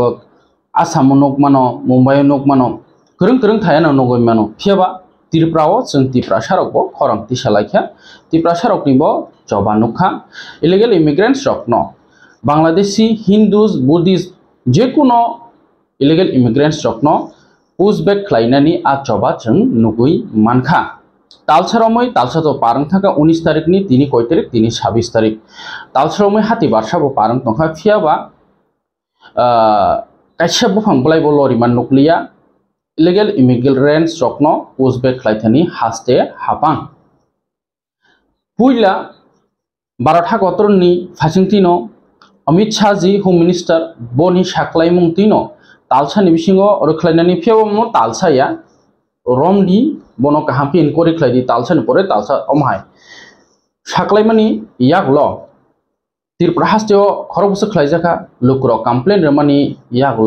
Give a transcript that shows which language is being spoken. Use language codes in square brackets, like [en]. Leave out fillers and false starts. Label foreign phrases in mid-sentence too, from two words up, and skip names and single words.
[brx] आसाम नुग मानो मुम्बाइ नुग मानो गोरों थायानो नुगै मानो फियाबा तिरफ्राव जों तिफ्रा सारकबो खरंति सालायखा तिफ्रा सारकनिबो जबा नुखा [en] illegal immigrants [brx] रखनो [en] Bangladeshi Hindus Buddhist [brx] जेकुनो [en] illegal immigrants [brx] रखनो पुशबैक खालायनानि आ जबा जों नुगै मानखा तालसारमै तालसा तो पारं थाका 19 तारिखनि दिनै कय तारिख दिनै 26 तारिख तालसारमै हाति बारसाबो पारं तंखा फियाबा कायसा बुफांबलाय बो लरिमान नुक्लिया [en] illegal immigrants [brx] रखनो पुशबैक खालायथानि हास्ते हापां पुइला 12 हाकतरनि फासिंतिनो अमित शाह जी [en] home minister [brx] बनि साख्लाय मुंतिनो तालसानि बिसिङो रोख्लायनानि फियाबो तालसाया रमदि बनो काहामपि इनक्वायरि खालायदि तालसानि परे तालसा अमहाय साख्लायमानि यागलो तिरप्रा हास्तेओ खरबसो खालायजाखा लुकुरो कमप्लेन रमानि यागलो